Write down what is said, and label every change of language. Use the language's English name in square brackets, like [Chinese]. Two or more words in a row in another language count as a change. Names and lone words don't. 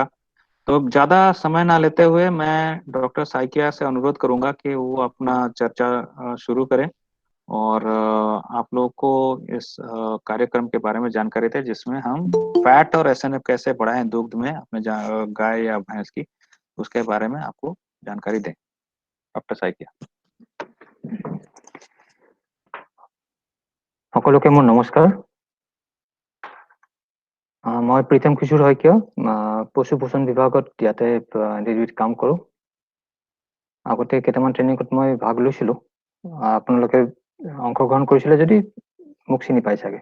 [Hindi] तो अब ज्यादा समय ना लेते हुए मैं डॉक्टर साइकिया से अनुरोध करूंगा कि वो अपना चर्चा शुरू करें और आप लोग को इस कार्यक्रम के बारे में जानकारी दें, जिसमें हम फैट और एसएनएफ कैसे बढ़ाएं दुग्ध में अपने गाय या भैंस की, उसके बारे में आपको जानकारी दें। डॉक्टर साइकिया। [Assamese] সকলোকে মোৰ নমস্কাৰ। মই প্ৰীতম কিশোৰ শইকীয়া, পশু পোষণ বিভাগত ইয়াতে ডিউটিত কাম কৰোঁ। আগতে কেইটামান ট্ৰেইনিঙত মই ভাগ লৈছিলোঁ, আপোনালোকে অংশগ্ৰহণ কৰিছিলে যদি মোক চিনি পাই চাগে।